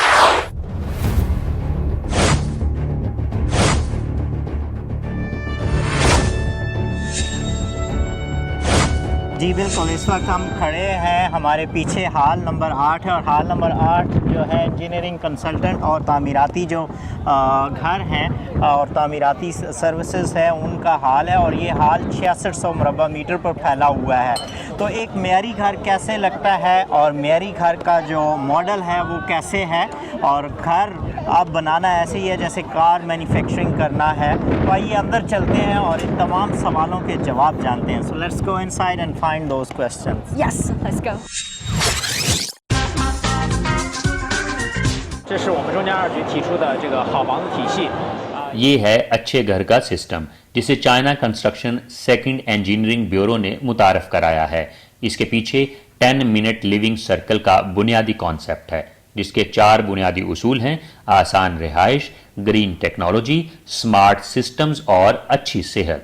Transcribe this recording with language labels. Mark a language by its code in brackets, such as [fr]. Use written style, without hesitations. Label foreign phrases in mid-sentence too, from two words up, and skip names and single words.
[hi] जी बिल्कुल, इस वक्त हम खड़े हैं, हमारे पीछे [en] hall number [hi] 8 है और हॉल नंबर 8 जो है [en] engineering consultant [hi] और तामीराती जो घर हैं और तामीराती सर्विसेज है उनका हाल है और ये हाल 6600 मुरबा मीटर पर फैला हुआ है। तो एक मेयारी घर कैसे लगता है और मेयारी घर का जो मॉडल है वो कैसे है और घर आप बनाना ऐसे ही है जैसे [en] car manufacturing [hi] करना है, तो आइए अंदर चलते हैं और इन तमाम सवालों के जवाब जानते हैं। [en] So let's go inside and find those questions. Yes, let's go. [zh] 这是我们中间二局提出的这个好房子体系。 [hi] ये है अच्छे घर का सिस्टम जिसे चाइना कंस्ट्रक्शन सेकंड इंजीनियरिंग ब्यूरो ने मुतारफ कराया है। इसके पीछे 10 [en] minute living circle [hi] का बुनियादी कॉन्सेप्ट है, जिसके 4 बुनियादी उसूल हैं: आसान रिहाइश, [en] green technology, smart systems [hi] और अच्छी सेहत।